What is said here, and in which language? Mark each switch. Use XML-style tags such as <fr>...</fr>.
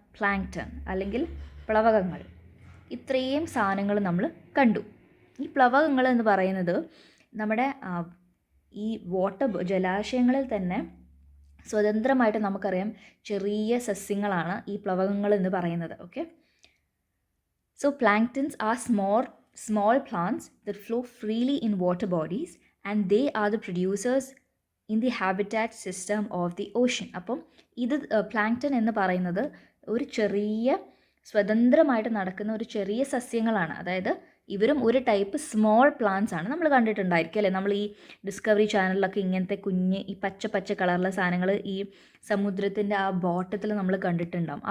<ml>Plankton അല്ലെങ്കിൽ പ്ലവകങ്ങൾ. ഇത്രയും സാധനങ്ങൾ നമ്മൾ കണ്ടു. ഈ പ്ലവകങ്ങൾ എന്ന് പറയുന്നത് നമ്മുടെ ഈ ജലാശയങ്ങളിൽ തന്നെ സ്വതന്ത്രമായിട്ട് നമുക്കറിയാം ചെറിയ സസ്യങ്ങളാണ് ഈ പ്ലവകങ്ങൾ എന്ന് പറയുന്നത്. Okay,</ml> <en>So planktons are small plants that flow freely in water bodies and they are the producers in the habitat system of the ocean.</en> <ml>അപ്പം ഇത് പ്ലാങ്ക്ടൺ എന്ന് പറയുന്നത് ഒരു ചെറിയ സ്വതന്ത്രമായിട്ട് നടക്കുന്ന ഒരു ചെറിയ സസ്യങ്ങളാണ്. അതായത് ഇവരും ഒരു ടൈപ്പ് സ്മോൾ പ്ലാന്റ്സ് ആണ്. നമ്മൾ കണ്ടിട്ടുണ്ടായിരിക്കും അല്ലേ, നമ്മൾ ഈ ഡിസ്കവറി ചാനലിലൊക്കെ ഇങ്ങനത്തെ കുഞ്ഞ് ഈ പച്ച കളറിലെ സാധനങ്ങൾ ഈ സമുദ്രത്തിൻ്റെ ആ ബോട്ടത്തിൽ നമ്മൾ കണ്ടിട്ടുണ്ടാകും.</ml>